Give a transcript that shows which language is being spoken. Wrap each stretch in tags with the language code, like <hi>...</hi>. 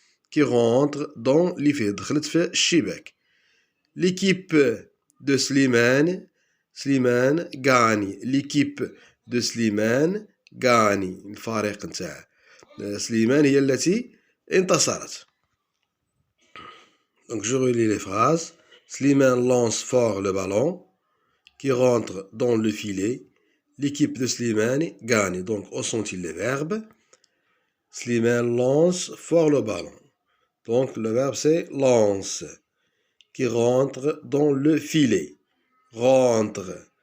<fr>qui rentre dans le filet.</fr> <ar>دخلت في الشباك.</ar> <fr>l'équipe de Slimane gagne. l'équipe de Slimane gagne.</fr> <ar>الفريق نتاع سليمان هي التي انتصرت.</ar> <fr>Donc je relis les phrases. Slimane lance fort le ballon qui rentre dans le filet. l'équipe de Slimane gagne. Donc où sont-ils les verbes? Slimane lance fort le ballon. Donc le verbe c'est lance, qui rentre dans le filet. rentre.</fr>